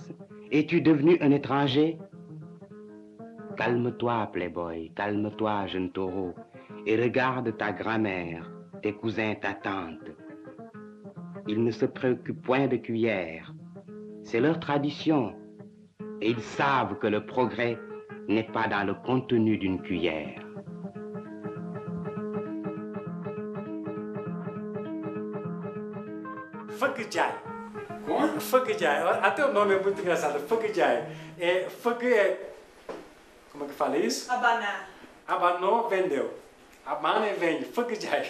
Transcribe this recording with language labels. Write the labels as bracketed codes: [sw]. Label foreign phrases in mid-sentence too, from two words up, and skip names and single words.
[fr] Es-tu devenu un étranger? Calme-toi, playboy, calme-toi, jeune taureau, et regarde ta grand-mère, tes cousins, ta tante. Ils ne se préoccupent point de cuillère. C'est leur tradition. Et ils savent que le progrès n'est pas dans le contenu d'une cuillère. [pt] Funk Jai. Como? Funk Jai. Até o nome é muito engraçado. Funk Jai. Funk é... Como é que fala isso? Abanar. Abanou, vendeu. Abana e vende. Funk Jai.